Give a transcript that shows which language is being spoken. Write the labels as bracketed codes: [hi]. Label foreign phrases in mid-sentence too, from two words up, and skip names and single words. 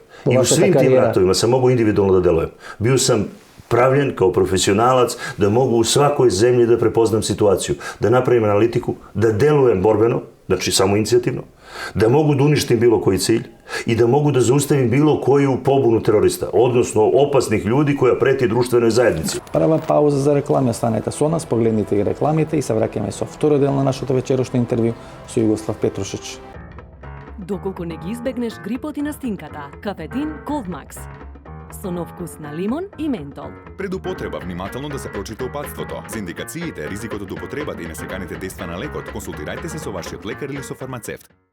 [sr] I u svim tim ratovima sam mogao individualno da delujem. Bio sam pravljen kao profesionalac da mogu u svakoj zemlji da prepoznam situaciju, da napravim analitiku, da delujem borbeno, znači samo inicijativno, da mogu da uništim bilo koji cilj i da mogu da zaustavim bilo koju pobunu terorista, odnosno opasnih ljudi koja preti društvenoj zajednici. Prva pauza za reklame, [mk] ostanete со нас, погледнете и рекламите и се враќаме со втори дел на нашето вечерошно интервју со Југослав Петрушич. Доколку не ги избегнеш грипот и настинката, кафетин Cold Max. Со нов вкус на лимон и ментол. Пред употреба внимателно да се прочита упатството. За индикациите, ризикот од употребата и несеканите дејства на лекот, консултирајте се со вашиот лекар или со фармацевт.